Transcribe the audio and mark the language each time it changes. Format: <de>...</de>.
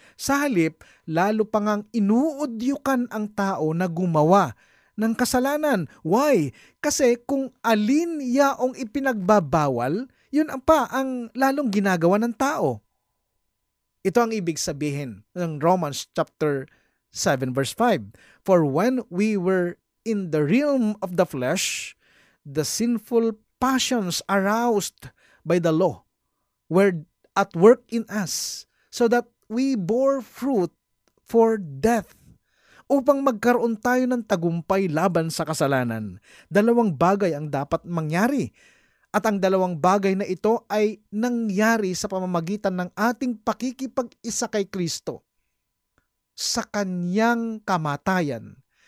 <tl>Sa halip, lalo pa ngang inuudyukan ang tao na gumawa ng kasalanan. Why? Kasi kung alin yaong ipinagbabawal, yun ang lalong ginagawa ng tao. Ito ang ibig sabihin ng Romans chapter 7 verse 5.</tl> <en>For when we were in the realm of the flesh, the sinful passions aroused by the law were at work in us, so that we bore fruit for death.</en> <tl>Upang magkaroon tayo ng tagumpay laban sa kasalanan, 2 bagay ang dapat mangyari. At ang 2 bagay na ito ay nangyari sa pamamagitan ng ating pakikipag-isa kay Kristo. Sa kanyang kamatayan,</tl>